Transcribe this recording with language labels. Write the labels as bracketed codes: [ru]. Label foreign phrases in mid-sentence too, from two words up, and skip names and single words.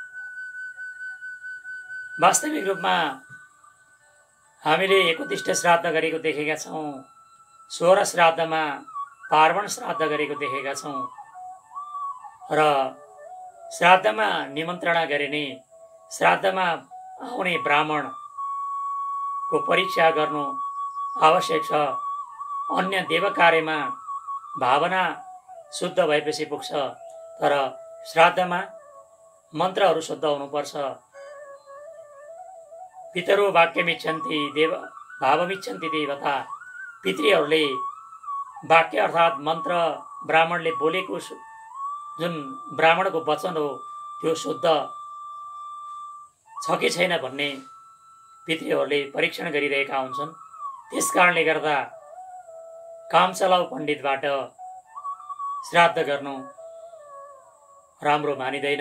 [ne] वास्तविक रूपमा हामीले एकोदिष्ट श्राद्ध गरेको देखेका छौँ, 16 श्राद्धमा पार्वण श्राद्ध गरेको देखेका छौँ र श्राद्धमा निमन्त्रणा गरिने, श्राद्धमा आउने ब्राह्मणको परीक्षा गर्नु आवश्यक छ। अन्य देवकार्यमा भावना शुद्ध भएपछि पुग्छ, तर श्राद्धमा मन्त्रहरू शुद्ध हुनुपर्छ। [sa] पितरो वाक्यमिच्छन्ति देव भावमिच्छन्ति देवता। [ne] पितृहरूले वाक्य अर्थात् मन्त्र ब्राह्मणले बोलेको जुन ब्राह्मणको वचन हो त्यो शुद्ध छ कि छैन भन्ने पितृहरूले परीक्षण गरिरहेका हुन्छन्। त्यस कारणले गर्दा कामचलाउ पण्डितबाट श्राद्ध गर्नु राम्रो मानिँदैन।